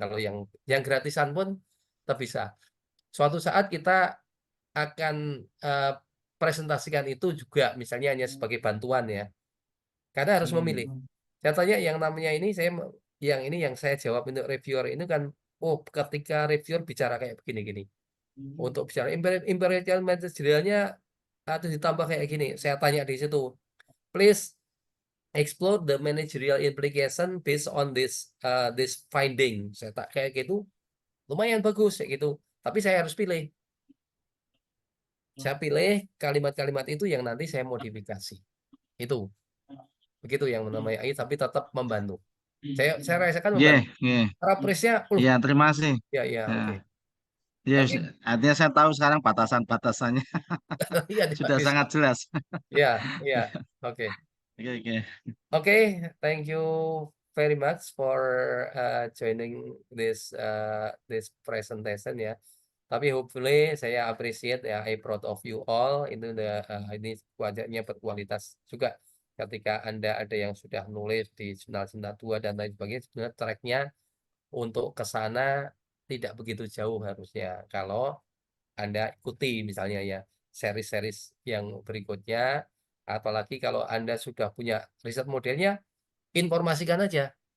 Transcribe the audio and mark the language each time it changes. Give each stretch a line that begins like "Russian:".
Indonesian: Kalau yang gratisan pun tetap bisa. Suatu saat kita akan presentasikan itu juga misalnya hanya sebagai bantuan ya. Karena harus memilih. Saya tanya yang namanya ini yang saya jawab untuk reviewer ini kan ketika reviewer bicara kayak begini-gini. Untuk bicara imperial materialnya atau ditambah kayak gini. Saya tanya di situ.
English: Please explore the managerial implication based on this finding.
Indonesian: Saya tak kayak gitu. Lumayan bagus kayak gitu. Tapi saya harus pilih. Saya pilih kalimat-kalimat itu yang nanti saya modifikasi. Itu. Begitu yang namanya AI tapi tetap membantu. Saya rasakan membantu. Cara presnya Iya, terima kasih. ya Ya. oke. Ya, Tapi artinya saya tahu sekarang batasan-batasannya iya sudah sangat jelas. ya oke. Oke.
English: Thank you very much for joining this presentation ya. Tapi hopefully saya appreciate ya, I proud of you all.
Indonesian: Ini wajahnya berkualitas juga. Ketika Anda ada yang sudah nulis di jurnal-jurnal 2 dan lain sebagainya, sebenarnya tracknya untuk ke sana tidak begitu jauh harusnya. Kalau Anda ikuti misalnya ya seri-series yang berikutnya, apalagi kalau Anda sudah punya riset modelnya, informasikan aja.